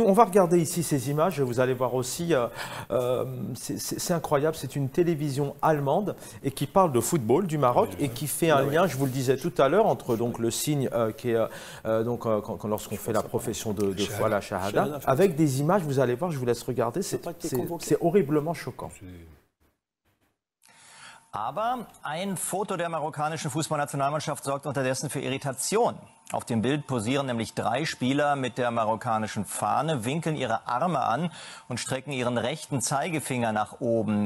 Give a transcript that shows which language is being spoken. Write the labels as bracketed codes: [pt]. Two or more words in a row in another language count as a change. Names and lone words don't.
[fr] On va regarder ici ces images, vous allez voir aussi, c'est incroyable, c'est une télévision allemande et qui parle de football du Maroc et qui fait un lien, je vous le disais tout à l'heure, entre donc, le signe qui est lorsqu'on fait la profession de foi, la shahada, avec des images, vous allez voir, je vous laisse regarder, c'est horriblement choquant. [de] Aber ein Foto der marokkanischen Fußballnationalmannschaft sorgt unterdessen für Irritation. Auf dem Bild posieren nämlich 3 Spieler mit der marokkanischen Fahne, winkeln ihre Arme an und strecken ihren rechten Zeigefinger nach oben.